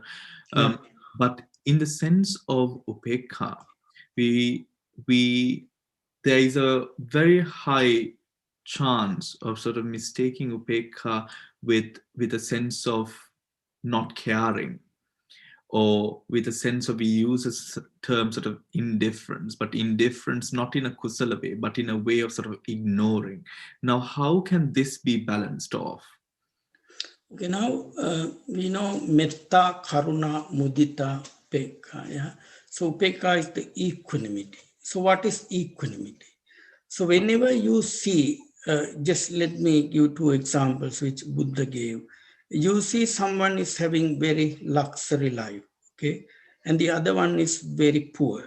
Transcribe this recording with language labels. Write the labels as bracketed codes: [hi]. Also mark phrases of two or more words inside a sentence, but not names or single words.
[en] But in the sense of upekha, there is a very high chance of sort of mistaking upekha with a sense of not caring, or with a sense of, we use a term sort of indifference, but indifference not in a kusala way, but in a way of sort of ignoring. Now, how can this be balanced off? Okay, now we know [pi] metta, karuna, mudita, upekha. [en] Yeah? So upekha is the equanimity. So what is equanimity? So whenever you see, just let me give two examples which Buddha gave. You see someone is having very luxury life, okay, and the other one is very poor.